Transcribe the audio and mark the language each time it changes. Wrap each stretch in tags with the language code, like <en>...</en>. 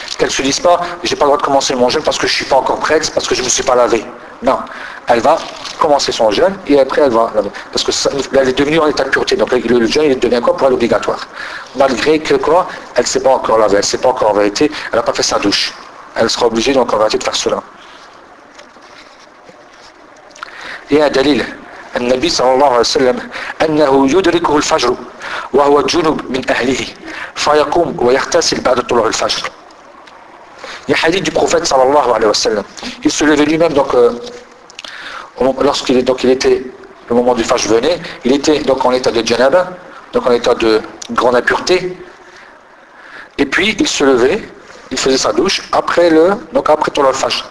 <fr>Qu'elle ne se dise pas, j'ai pas le droit de commencer mon jeûne parce que je ne suis pas encore prête, parce que je ne me suis pas lavée. Non. Elle va commencer son jeûne et après elle va laver. Parce que ça, elle est devenue en état de pureté. Donc le jeûne, il devient quoi pour elle obligatoire. Malgré que quoi, elle ne s'est pas encore lavée, elle ne s'est pas encore en vérité, elle n'a pas fait sa douche. Elle sera obligée donc en vérité de faire cela. Et un dalil.</fr> <ar>النبي صلى الله عليه وسلم أنه يدركه الفجر وهو جنب من أهله فيقوم ويغتسل بعد طلوع الفجر.</ar> <fr>Il y a un hadith du prophète</fr> <ar>صلى الله عليه وسلم.</ar> <fr>Il se levait lui-même donc lorsqu'il était le moment du fajr venait, il était donc en état de janaba, donc en état de grande impureté. Et puis il se levait, il faisait sa douche après</fr> <ar>طلوع الفجر.</ar>